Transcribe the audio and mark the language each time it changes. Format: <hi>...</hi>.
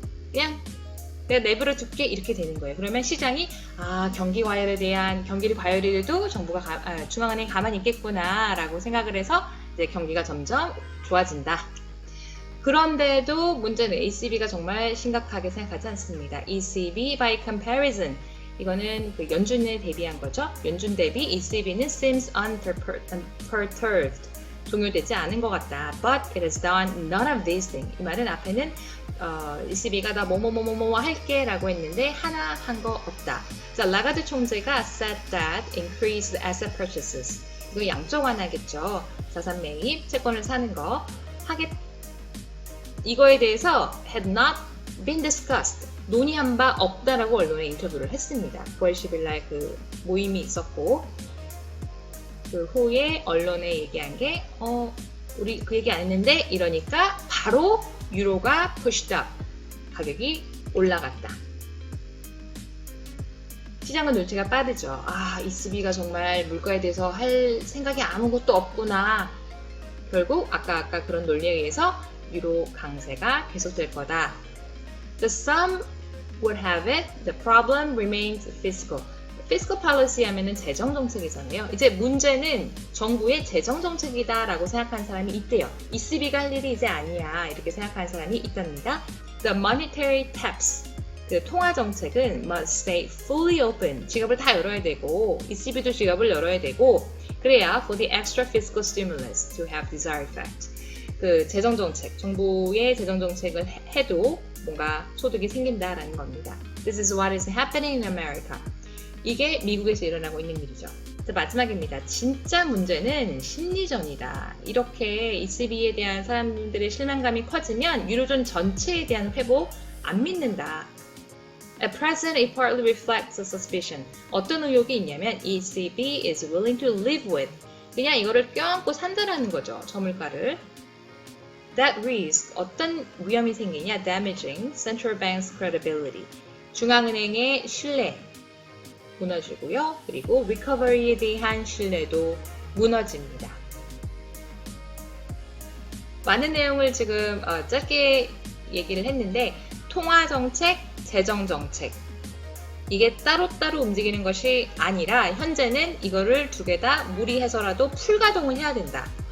<ko>그냥 내가 내버려 둘게 이렇게 되는 거예요. 그러면 시장이 경기 과열에 대한 경기를 과열이 돼도 정부가 중앙은행이 가만히 있겠구나 라고 생각을 해서 이제 경기가 점점 좋아진다. 그런데도 문제는 ECB가 정말 심각하게 생각하지 않습니다.</ko> <en>ECB by comparison,</en> <ko>이거는 연준에 대비한 거죠. 연준 대비 ECB는</ko> <en>seems unperturbed,</en> <ko>동요되지 않은 것 같다.</ko> <en>But it has done none of these things.</en> <ko>이 말은 앞에는 ECB가 나 뭐뭐뭐뭐 할게 라고 했는데 하나 한 거 없다. 자, 라가드 총재가</ko> <en>said that increased asset purchases.</en> <ko>이거 양쪽 완화겠죠. 자산 매입, 채권을 사는 거 이거에 대해서</ko> <en>had not been discussed.</en> <ko>논의한 바 없다라고 언론에 인터뷰를 했습니다. 9월 10일 날 그 모임이 있었고 그 후에 언론에 얘기한 게 우리 그 얘기 안 했는데 이러니까 바로 유로가</ko> <en>pushed up,</en> <ko>가격이 올라갔다. 시장은 눈치가 빠르죠. ECB가 정말 물가에 대해서 할 생각이 아무것도 없구나. 결국 아까 그런 논리에 의해서 유로 강세가 계속될 거다.</ko> <en>The sum would have it, the problem remains fiscal.</en> <ko>Fiscal policy 하면은 재정 정책이잖아요. 이제 문제는 정부의 재정 정책이다라고 생각하는 사람이 있대요. ECB가 할 일이 이제 아니야 이렇게 생각하는 사람이 있답니다.</ko> <en>The monetary taps,</en> <ko>그 통화 정책은</ko> <en>must stay fully open.</en> <ko>지갑을 다 열어야 되고 ECB도 지갑을 열어야 되고 그래야</ko> <en>for the extra fiscal stimulus to have desired effect.</en> <ko>그 재정 정책, 정부의 재정 정책을 해도 뭔가 소득이 생긴다라는 겁니다.</ko> <en>This is what is happening in America.</en> <ko>이게 미국에서 일어나고 있는 일이죠. 자, 마지막입니다. 진짜 문제는 심리전이다. 이렇게 ECB에 대한 사람들의 실망감이 커지면 유로존 전체에 대한 회복 안 믿는다.</ko> <en>At present, it partly reflects a suspicion.</en> <ko>어떤 의혹이 있냐면</ko> <en>ECB is willing to live with.</en> <ko>그냥 이거를 껴안고 산다라는 거죠. 저물가를.</ko> <en>that risks</en> <ko>어떤 위험이 생기냐?</ko> <en>damaging central bank's credibility.</en> <ko>중앙은행의 신뢰 무너지고요. 그리고 recovery에 대한 신뢰도 무너집니다. 많은 내용을 지금 짧게 얘기를 했는데 통화정책, 재정정책 이게 따로따로 움직이는 것이 아니라 현재는 이거를 두 개 다 무리해서라도 풀가동을 해야 된다.</ko>